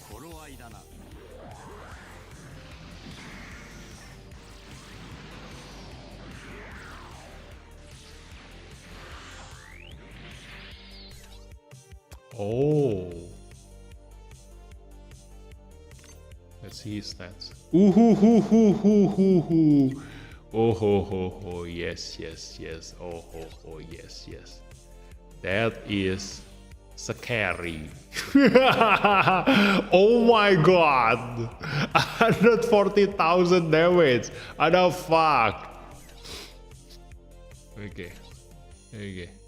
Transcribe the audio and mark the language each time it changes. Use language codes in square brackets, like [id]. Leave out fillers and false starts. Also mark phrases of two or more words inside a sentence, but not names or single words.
[en] Oh. Let's see his stats. Ooh hoo hoo hoo hoo hoo hoo. Oh ho ho ho, yes, yes, yes. Oh ho ho, yes, yes. That is scary. Oh my god. 140,000 damage. What the fuck? Okay. Okay.